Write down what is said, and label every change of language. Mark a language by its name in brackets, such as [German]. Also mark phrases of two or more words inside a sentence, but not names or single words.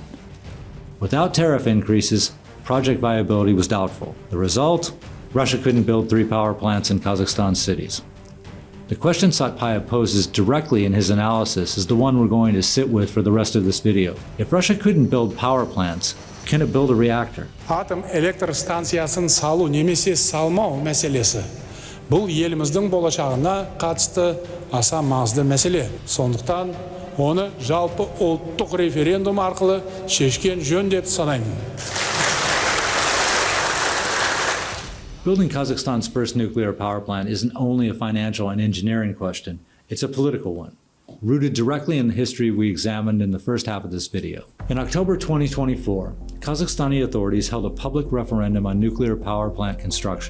[English] Without tariff increases, project viability was doubtful. The result? Russia couldn't build 3 power plants in Kazakhstan's cities. The question Satpayev poses directly in his analysis is the one we're going to sit with for the rest of this video. If Russia couldn't build power plants, can it build a reactor? [Kazakh] Атом электр станциясын салу немесе салмау мәселесі. Бұл еліміздің болашағына қатысты аса маңызды мәселе. Сондықтан оны жалпы ұлттық референдум арқылы шешкен жөн деп санаймын. [English] Building Kazakhstan's first nuclear power plant isn't only a financial and engineering question, it's a political one, rooted directly in the history we examined in the first half of this video. In October 2024, Kazakhstani authorities held a public referendum on nuclear power plant construction.